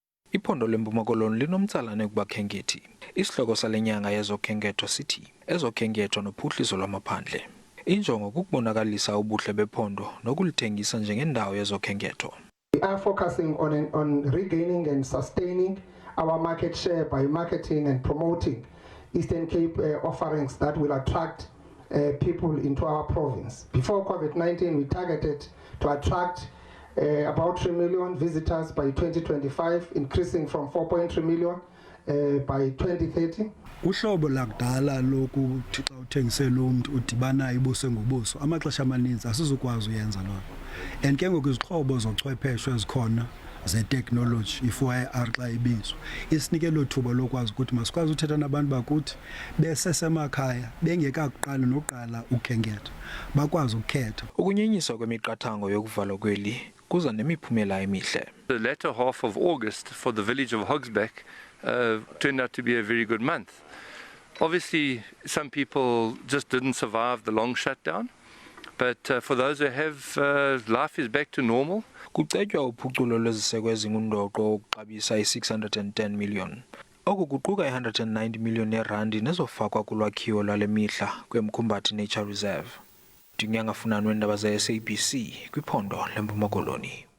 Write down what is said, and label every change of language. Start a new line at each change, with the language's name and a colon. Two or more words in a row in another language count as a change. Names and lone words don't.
Xhosa: Iphondo leMpuma Koloni linomtsalane kubakhenkethi. Isihloko sale nyanga yezokhenketho sithi ezokhenketho nophuhliso lwamaphandle. Injongo kukubonakalisa ubuhle bephondo nokulithengisa njengendawo yezokhenketho.
English: We are focusing on regaining and sustaining our market share by marketing and promoting Eastern Cape offerings that will attract people into our province. Before COVID-19, we targeted to attract about 3 million visitors by 2025, increasing from 4.3 million by 2030.
Xhosa: Uhlobo lakudala lokuthi xa uthengisela umuntu udibana ibuso ngobuso amaxesha amaninzi asizukwazi uyenza lo. And ke ngoku izixhobo zochwepheshe ezikhona ze-technology i-4IR xa ibizwa isinike lo thuba lokwazi ukuthi masikwazi uthetha nabantu bakuthi besesemakhaya bengekakuqali noqala ukhenketho bakwazi ukukhetha. Ukunyenyiswa kwemiqathango yokuvalwa kweli kuza nemiphumela emihle.
English: The latter half of August for the village of Hogsback turned out to be a very good month. Obviously, some people just didn't survive the long shutdown, but for those who have, life is back to normal.
Xhosa: Kucetywa uphuculo lweziseko ezingundoqo ukuxabisa i-610 million. Oku kuquka i-190 million yerandi nezofakwa kulwakhiwo lwale mihla kweMkhumbathi Nature Reserve. Ndinyanga Funani weendaba ze-SABC kwiphondo leMpuma Koloni.